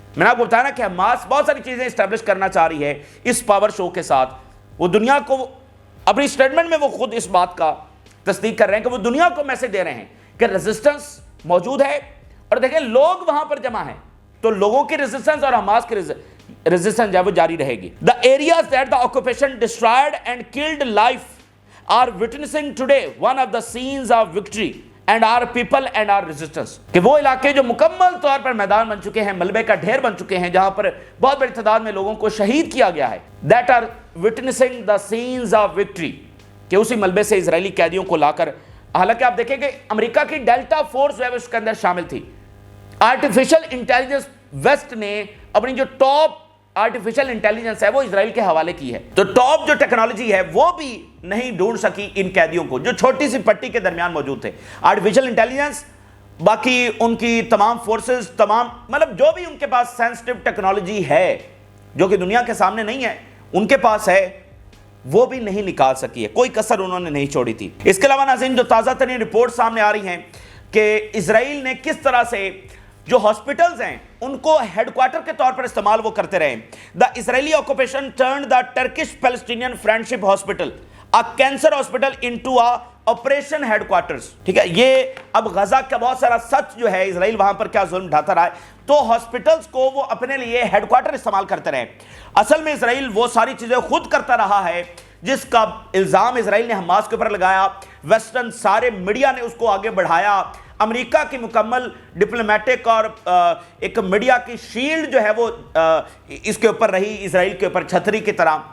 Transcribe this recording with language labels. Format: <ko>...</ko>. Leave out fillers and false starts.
<ur>میں نے آپ کو بتایا نا کہ حماس بہت ساری چیزیں اسٹیبلش کرنا چاہ رہی ہے اس پاور شو کے ساتھ. وہ دنیا کو اپنی سٹیٹمنٹ میں وہ خود اس بات کا تصدیق کر رہے ہیں کہ وہ دنیا کو میسج دے رہے ہیں کہ ریزسٹنس موجود ہے. اور دیکھیں لوگ وہاں پر جمع ہیں تو لوگوں کی ریزسٹنس اور حماس کی ریزسٹنس جو ہے وہ جاری رہے گی.</ur> <en>The areas that the occupation destroyed and killed life are witnessing today one of the scenes of victory and our people and our resistance.</en> <ur>کہ وہ علاقے جو مکمل طور پر میدان بن چکے ہیں، ملبے کا ڈھیر بن چکے ہیں، جہاں پر بہت بڑی تعداد میں لوگوں کو شہید کیا گیا ہے،</ur> <en>that are witnessing the scenes of victory.</en> <ur>کہ اسی ملبے سے اسرائیلی قیدیوں کو لا کر، حالانکہ آپ دیکھیں کہ امریکہ کی ڈیلٹا فورس جو ہے اس کے اندر شامل تھی. آرٹیفیشل انٹیلیجنس ویسٹ نے اپنی جو ٹاپ آرٹیفیشل انٹیلیجنس ہے وہ اسرائیل کے حوالے کی ہے. تو ٹاپ جو ٹیکنالوجی ہے وہ بھی نہیں ڈھونڈ سکی ان قیدیوں کو جو چھوٹی سی پٹی کے درمیان موجود تھے. آرٹیفیشل انٹیلیجنس، باقی ان کی تمام فورسز، تمام مطلب جو بھی ان کے پاس سینسٹیو ٹیکنالوجی ہے جو کہ دنیا کے سامنے نہیں ہے، ان کے پاس ہے، وہ بھی نہیں نکال سکی ہے. کوئی کسر انہوں نے نہیں چھوڑی تھی. اس کے علاوہ ناظرین جو تازہ ترین رپورٹ سامنے آ رہی ہیں کہ اسرائیل نے کس طرح سے جو ہاسپٹلز ہیں ان کو ہیڈ کوارٹر کے طور پر استعمال وہ کرتے رہے.</ur> <en>The Israeli occupation turned the Turkish Palestinian friendship hospital a cancer hospital into a operation headquarters.</en> <ur>ٹھیک ہے, یہ اب غزہ کا بہت سارا سچ جو ہے, اسرائیل وہاں پر کیا ظلم ڈھاتا رہا ہے, تو ہاسپٹلز کو وہ اپنے لیے ہیڈ کوارٹر استعمال کرتے رہے. اصل میں اسرائیل وہ ساری چیزیں خود کرتا رہا ہے جس کا الزام اسرائیل نے حماس کے اوپر لگایا. ویسٹرن سارے میڈیا نے اس کو آگے بڑھایا. امریکہ کی مکمل ڈپلومیٹک اور ایک میڈیا کی شیلڈ جو ہے وہ اس کے اوپر رہی, اسرائیل کے اوپر چھتری کی طرح.</ur>